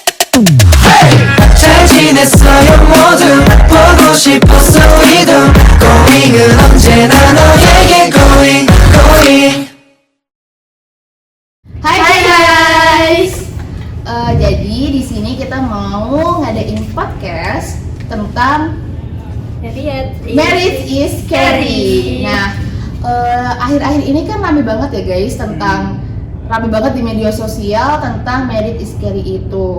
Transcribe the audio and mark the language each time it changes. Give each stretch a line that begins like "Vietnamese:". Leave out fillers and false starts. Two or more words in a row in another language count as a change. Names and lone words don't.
Korean: 잘 지냈어요 모두 보고 싶었어 이도 고잉은 언제나 너에게 고잉 고잉.
Indonesian: Hai guys. Jadi di sini kita mau ngadain podcast tentang Marriage is Scary. Nah, akhir-akhir ini kan rame banget ya guys rame banget di media sosial tentang Marriage is Scary itu.